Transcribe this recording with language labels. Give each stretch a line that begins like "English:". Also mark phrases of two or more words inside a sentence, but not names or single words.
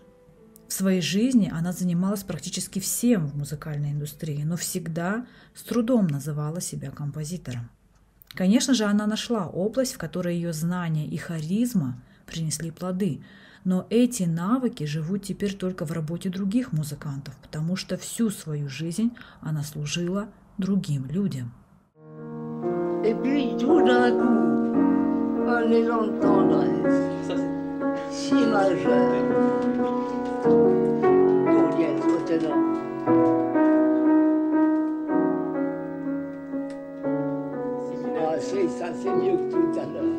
Russian: В своей жизни она занималась практически всем в музыкальной индустрии, но всегда с трудом называла себя композитором. Конечно же, она нашла область, в которой ее знания и харизма принесли плоды, но эти навыки живут теперь только в работе других музыкантов, потому что всю свою жизнь она служила другим людям.
French: Et puis tout d'un coup, un élan de tendresse, si majeur, cordial, retenant. Ah, ça c'est mieux que tout à l'heure.